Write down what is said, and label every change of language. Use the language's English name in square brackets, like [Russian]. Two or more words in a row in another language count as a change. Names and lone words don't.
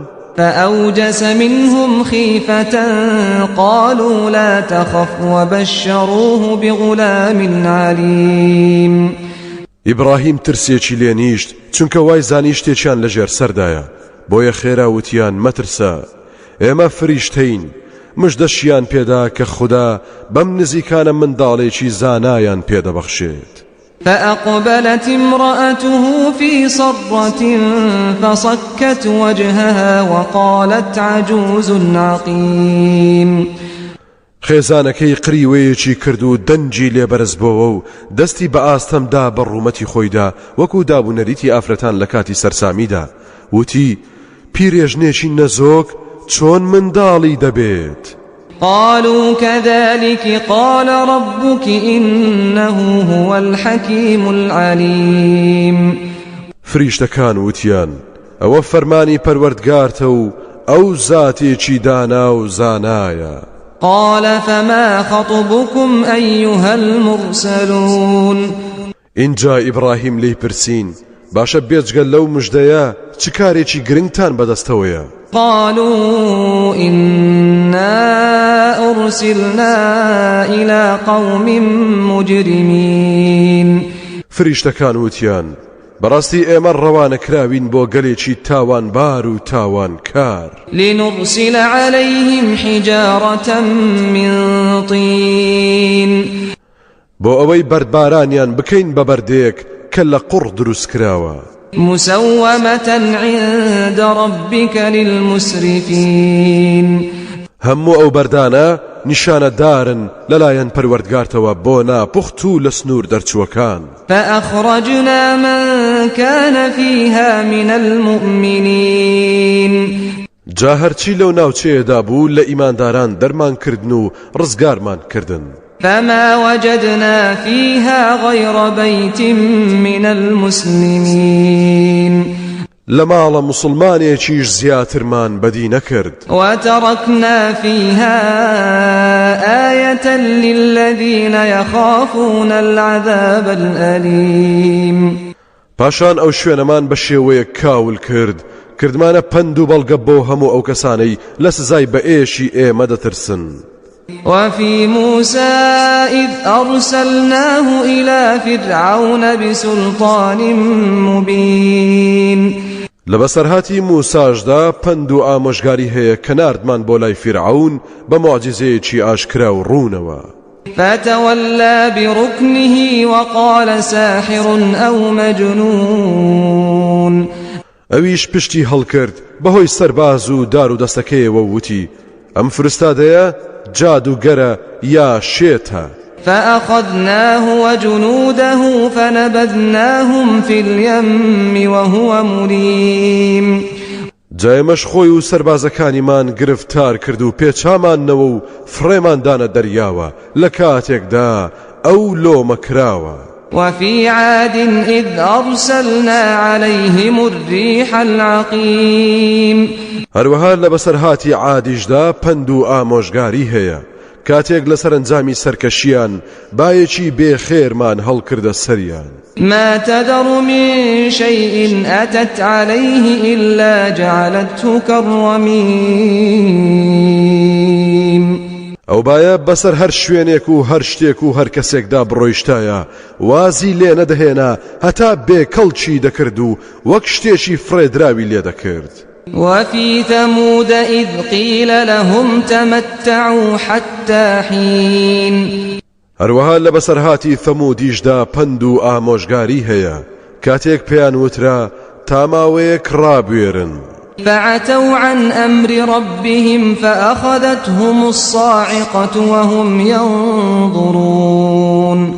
[Arabic] فأوجس منهم خيفة قالوا لا تخف وبشروه بغلام عليم. [Central Kurdish] ئیبراهیم ترسێکی لێنیشت چونکە وای زانی شتێکیان لەژێر سەردایە بۆیە خێرا وتیان مەترسە ئێمە فریشتەین مژدەشیان پێدا کە خوددا بەم نزیکانە منداڵێکی زانایان پێدەبەخشێت. [Arabic] فأقبلت امرأته في صرة فصكت وجهها وقالت عجوز عقيم. [Central Kurdish] خێزانەکەی قریوەیەکی کرد و دەنجی لێبەرز بۆەوە و دەستی بە ئاستەمدا بە ڕوومەتی خۆیدا وەکو دابوونەریتی ئافرەتان لە کاتی سەرسامیدا وتی پیرێژنێکی نەزۆک چۆن منداڵی دەبێت. [Arabic] قالوا كذلك قال ربك إنه هو الحكيم العليم. [Central Kurdish] فریشتەکان وتیان ئەوە فەرمانی پەروەردگارتە و ئەو زاتێکی دانا و زانایە. [Arabic] قال فما خطبكم أيها المرسلون. [Central Kurdish] اینجا ئیبراهیم لی پرسین باشە بێجگەل لەو مژدەیە چ کارێکی گرنگتان بەدەستەوەیە؟ [Arabic] قالوا إنا أرسلنا إلى قوم مجرمين. [Central Kurdish] فریشتەکان وتیان بەڕاستی ئێمە ڕەوانە کراوین بۆ گەلێکی تاوانبار و تاوانکار. [Arabic] لنرسل عليهم حجارة من طين. [Central Kurdish] بۆ ئەوەی بەردبارانیان بکەین بە بەردەیەک کە لە قوڕ دروست کراوە. [Arabic] مسومة عند ربك للمسرفين. [Central Kurdish] هەموو ئەو بەردانە نیشانە دارن لەلایەن پەروەردگارتەوە بۆ ناپوخت و لە سنوور دەرچووەکان. [Arabic] فأخرجنا من كان فيها من المؤمنين. [Central Kurdish] جا هەرچی لەو ناوچەیەدا بوو لە ئیمانداران دەرمان کردن و ڕزگارمان کردن. [Arabic] فما وجدنا فيها غير بيت من المسلمين. [Central Kurdish] لماڵە مسلمانێکیش زیاترمان بەدی نەکرد. [Arabic] وتركنا فيها آية للذين يخافون العذاب الأليم. [Central Kurdish] پاشان ئەو شوێنەمان بە شێوەیە کاول کرد کردمانە پند و بەڵگە بۆ هەموو ئەو کەسانەی لە سزای بە ئێشی ئێمە دەترسن. [Arabic] وفي موسى إذ أرسلناه إلى فرعون بسلطان مبين. [Central Kurdish] لبەسەرهاتی موساشدا پند و ئامۆژگاری هەیە کە ناردمان بۆ لای فیرعون بە معجزەیەکی ئاشکرا و ڕوونەوە. [Arabic] فتولى بركنه وقال ساحر أو مجنون. [Central Kurdish] ئەویش پشتی هەڵکرد بەهۆی سەرباز و دار و دەستەکەیەوە وتی ئەم فرستادەیە جادوگەرە یا شێتە. [Arabic] فأخذناه وجنوده فنبذناهم في اليم وهو مليم. [Central Kurdish] جایمەش خۆی و سەربازەکانیمان گرفتار کرد و پێچامانەوە و فڕێماندانە دەریاوە لە کاتێکدا ئەو لۆمەکراوە. [Arabic] وفي عاد إذ أرسلنا عليهم الريح العقيم. [Central Kurdish] هەروەها لە بەسەرهاتی عادیشدا پند و ئامۆژگاری هەیە کاتێک لە سەرنجامی سەرکەشیان بایەکی بێخێرمان هەڵکردە سەریان. [Arabic] ما تذر من شيء أتت عليه إلا جعلته كالرميم. [Central Kurdish] ئەو باە بەسەر هەر شوێنێک و هەر شتێک و هەر کەسێکدا بڕۆیشتایە وازی لێ نەدەهێنا هەتا بێکەڵچی دەکرد و وەک شتێکی فرێدراوی لێ دەکرد. [Arabic] وفي ثمود إذ قيل لهم تمتعوا حتى حين [Central Kurdish] هەروەها لە بەسەرهاتی ثەمودیشدا پند و ئامۆژگاری هەیە کاتێک پێیان وترا تا ماوەیەک ڕابوێرن. [Arabic] فعتوا عن أمر ربهم فأخذتهم الصاعقة وهم ينظرون.